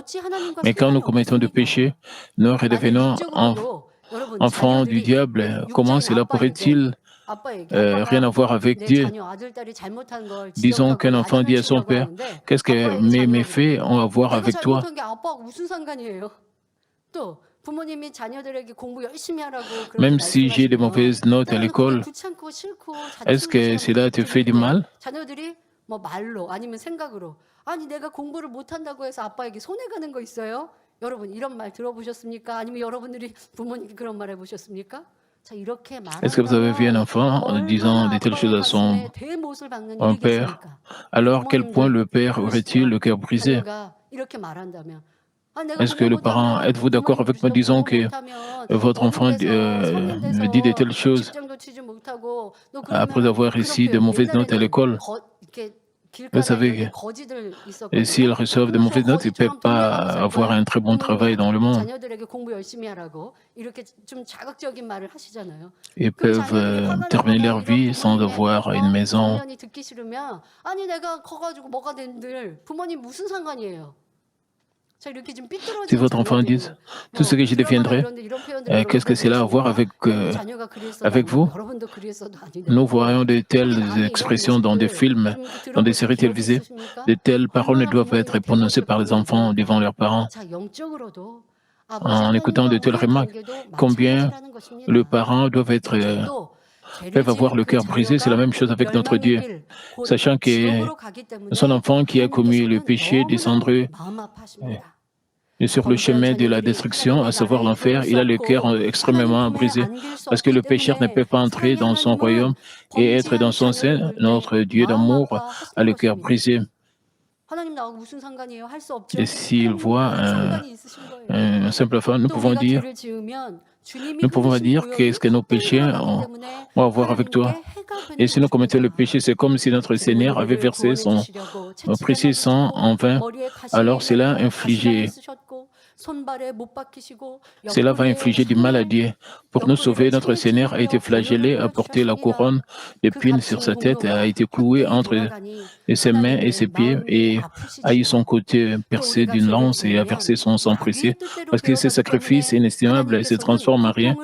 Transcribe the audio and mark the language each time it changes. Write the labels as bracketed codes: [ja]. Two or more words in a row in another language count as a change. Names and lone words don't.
[fr] Mais quand nous commettons des péchés, nous redevenons enfants du diable. Comment cela pourrait-il rien à voir avec Dieu? Disons qu'un enfant dit à son père, qu'est-ce que mes méfaits ont à voir avec toi? [ko] 부모님이 자녀들에게 공부 열심히 하라고 그렇게 [fr] Même si j'ai des [ko] 말씀하시면 [fr] mauvaises notes à [ko] 때로는 그게 [fr] l'école, [ko] 귀찮고 싫고 [fr] est-ce [ko] 자존심 [fr] que [ko] 상하는 [fr] cela te [ko] 것도 [fr] fait du [ko] 있는데 [fr] mal? [ko] 자녀들이 뭐 말로 아니면 생각으로 아니 내가 공부를 못한다고 해서 아빠에게 손해가는 거 있어요? 여러분 이런 말 들어보셨습니까? 아니면 여러분들이 부모님께 그런 말 해보셨습니까? 자 이렇게 [fr] Est-ce que vous avez vu un [ko] 말한다면 [fr] enfant en disant [ko] 얼마나 [fr] de telles choses [ko] 아빠의 [fr] à son [ko] 가슴에 대못을 박는 [fr] un père? [ko] 일이겠습니까? [fr] Alors, quel point [ko] 부모님들 [fr] le père aurait-il [ko] 그러시죠? [fr] le cœur brisé? [ko] 자녀가 이렇게 말한다면 아, 내가 [fr] Est-ce que [ko] 공부 [fr] le parent, [ko] 못하면 [fr] êtes-vous d'accord [ko] 부모님 [fr] avec moi [ko] 그러시죠? [fr] disant [ko] 공부 [fr] que [ko] 못하면 [fr] votre [ko] 어디 [fr] enfant [ko] 돼서 성인 [fr] dit de [ko] 돼서 [fr] telles choses [ko] 직장도 취직 못하고 너 [fr] après [ko] 그러면은 [fr] avoir [ko] 그런 [fr] réussi de [ko] 표현 [fr] mauvaises notes à [ko] 옛날에는 [fr] l'école? [ko] 이렇게 [fr] Vous [ko] 길가다 이런 데 [fr] savez, [ko] 거지들 [fr] s'ils [ko] 있었거든요. [fr] reçoivent de [ko] 그럼 저 [fr] mauvaises notes, ils ne peuvent [ko] 거지처럼 돈 내고 [fr] pas [ko] 살 [fr] avoir [ko] 거야? [fr] un très bon travail dans le [ko] 부모님이 [fr] monde. [ko] 자녀들에게 공부 열심히 하라고 이렇게 좀 자극적인 말을 하시잖아요. [fr] Ils [ko] 그럼 [fr] peuvent [ko] 자녀들이 화가 [fr] terminer [ko] 나거나 [fr] leur [ko] 이런 [fr] vie sans [ko] 부모님의 [fr] avoir une maison. [ko] 장면이 듣기 싫으면 아니 내가 커가지고 뭐가 된들 부모님 무슨 상관이에요? 자 이렇게 좀 [fr] Si [ko] 삐뚤어진 [fr] votre enfant dit [ko] 자녀들 [fr] tout ce que je [ko] 드라마나 [fr] deviendrai, [ko] 이런 데 이런 표현들 [fr] qu'est-ce que cela a à voir avec, [ko] 내 자녀가 그랬어도 [fr] avec [ko] 아니고 [fr] vous? [ko] 여러분도 그랬어도 아닌데 [fr] Nous [ko] 보고 [fr] voyons de [ko] 그렇게 [fr] telles [ko] 남의 이런 [fr] expressions dans des [ko] 모습들 [fr] films, [ko] 좀 이렇게 [fr] dans des [ko] 들어보신 [fr] séries [ko] 기억이 [fr] télévisées. [ko] 있으십니까? [fr] De telles paroles ne [ko] 얼마나 [fr] doivent être [ko] 부모님의 [fr] prononcées [ko] 대못을 [fr] par les [ko] 받으면 [fr] enfants devant leurs parents. [ko] 자 영적으로도 아버지 [fr] En écoutant [ko] 하나님과 [fr] de telles [ko] 우리의 [fr] remarques, [ko] 관계도 [fr] combien [ko] 마찬가지라는 것입니다. [fr] les parents [ko] 죄도 죄를 [fr] peuvent avoir [ko] 지은 [fr] le [ko] 그 [fr] cœur brisé. C'est la [ko] 자녀가 [fr] même chose avec notre [ko] 멸망의 [fr] Dieu. [ko] 길, 곧 [fr] Sachant que [ko] 지옥으로 가기 [fr] son [ko] 때문에 [fr] enfant qui a commis le [ko] 하나님께서는 [fr] péché [ko] 너무나 [fr] descendrait [ko] 마음 아파하십니다. [fr] sur le [ko] 범죄한 [fr] chemin de la [ko] 자녀들이 [fr] destruction, à [ko] 하나님의 [fr] savoir [ko] 나라에 [fr] l'enfer. [ko] 들어올 수 [fr] Il a le cœur [ko] 없고 [fr] extrêmement [ko] 하나님 품에 [fr] brisé [ko] 안길 수 [fr] parce que [ko] 없기 [fr] le pécheur ne [ko] 때문에 [fr] peut pas entrer [ko] 사랑의 [fr] dans son royaume [ko] 하나님은 [fr] et être dans [ko] 범죄한 [fr] son [ko] 자녀를 [fr] sein. [ko] 볼 때 [fr] Notre Dieu [ko] 마음 [fr] d'amour a [ko] 아파하시는 [fr] le cœur [ko] 것입니다. [fr] brisé. [ko] 하나님 나하고 무슨 상관이에요? 할 수 없죠. [fr] Et s'il voit [ko] 꼭 상관이 있으신 거예요. [fr] un simple enfant, nous [ko] 또 [fr] pouvons [ko] 우리가 [fr] dire, [ko] 죄를 지으면 주님이 [fr] nous pouvons [ko] 흘리신 [fr] dire [ko] 보혈이 [fr] qu'est-ce que nos péchés [ko] 흘러가기 [fr] ont [ko] 때문에 [fr] à voir avec toi. [ko] 하나님께 해가 [fr] Et [ko] 되는 [fr] si nous commettons le [ko] 것입니다. [fr] péché, c'est comme si notre Seigneur avait [ko] 우리를 [fr] versé [ko] 구원해 [fr] son [ko] 주시려고 [fr] précieux [ko] 채찍에 [fr] sang [ko] 맞으시고 [fr] en vain. [ko] 머리에 [fr] Alors cela [ko] 가시관을 [fr] infligé, [ko] 쓰셨고 손발에 못 박히시고 [fr] cela va [ko] 옆구리에 [fr] infliger du mal à Dieu. Pour nous sauver, notre Seigneur a été flagellé, a porté la couronne d'épines sur sa tête, a été cloué entre ses mains et ses pieds et a eu son côté percé d'une lance et a versé son sang précieux. Parce que ce sacrifice inestimable se transforme en rien.